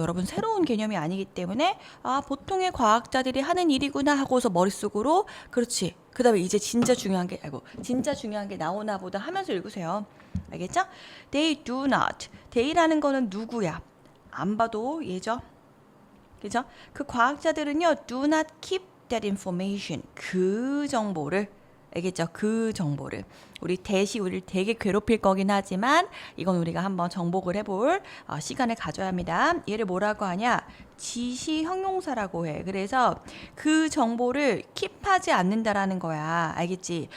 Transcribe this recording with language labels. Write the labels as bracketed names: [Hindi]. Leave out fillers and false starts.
[Korean] 여러분 새로운 개념이 아니기 때문에 보통의 과학자들이 하는 일이구나 하고서 머릿속으로 그렇지. 그 다음에 이제 진짜 중요한 게 나오나 보다 하면서 읽으세요. 알겠죠? [English] They do not. [Korean] they라는 거는 누구야? 안 봐도 얘죠. 그죠? 그 과학자들은요, [English] do not keep that information. [Korean] 그 정보를 알겠죠? 그 정보를. 우리를 되게 괴롭힐 거긴 하지만 이건 우리가 한번 정복을 해볼 시간을 가져야 합니다. 얘를 뭐라고 하냐? 지시 형용사라고 해. 그래서 그 정보를 킵하지 않는다라는 거야. 알겠지?